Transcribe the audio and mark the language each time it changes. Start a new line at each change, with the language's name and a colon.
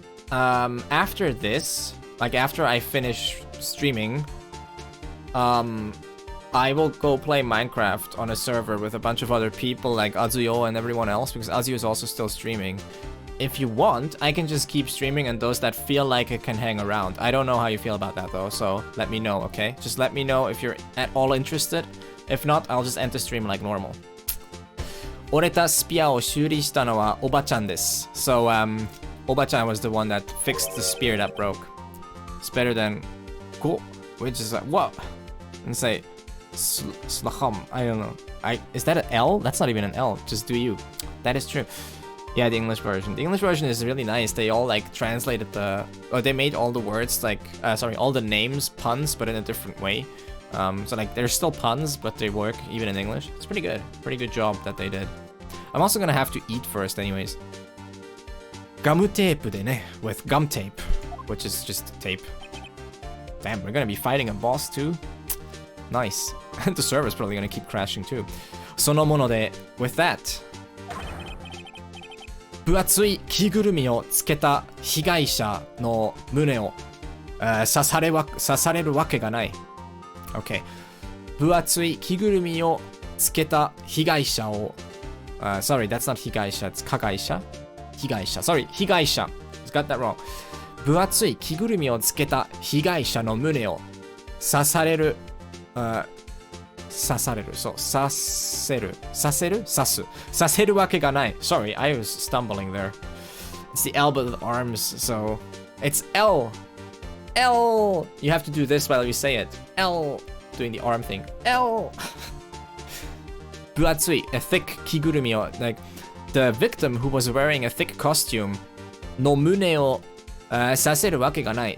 English: After this, like after I finish streaming, I will go play Minecraft on a server with a bunch of other people like Azuyo and everyone else, because Azuyo is also still streaming. If you want, I can just keep streaming, and those that feel like it can hang around. I don't know how you feel about that though, so let me know, okay? Just let me know if you're at all interested. If not, I'll just end the stream like normal.
Japanese: 折れたスピアを修理したのはおばちゃんです.
English: So, Oba-chan was the one that fixed the spear that broke. It's better than go, which is like, what? And say, slaham, I don't know. Is that an L? That's not even an L. Just do you. That is true. Yeah, the English version. The English version is really nice. They all like translated they made all the words like, all the names puns, but in a different way. So like they're still puns, but they work even in English. It's pretty good. Pretty good job that they did. I'm also gonna have to eat first anyways.
Japanese: Gamu tape de ne,
English: with gum tape, which is just tape. Damn, we're gonna be fighting a boss too? Nice. The server's probably gonna keep crashing too.
Japanese: そのもので,
English: with that.
Japanese: 分厚い着ぐるみをつけた被害者の胸を、刺されるわけがない。Okay. 分厚い着ぐるみをつけた被害者を、
English: sorry, that's not 被害者, it's 加害者? 被害者. Sorry, 被害者. Got that wrong.
Japanese: 分厚い着ぐるみをつけた被害者の胸を刺される、刺される、そう、刺せる、刺せる、刺す、刺せるわけがない。
English: Sorry, I was stumbling there. It's the L but the arms, so it's L. L. You have to do this while you say it. L. Doing the arm thing. L.
Japanese: 分厚い
English: a thick
Japanese: 着ぐるみを
English: like the victim who was wearing a thick costume
Japanese: の胸を刺せるわけがない.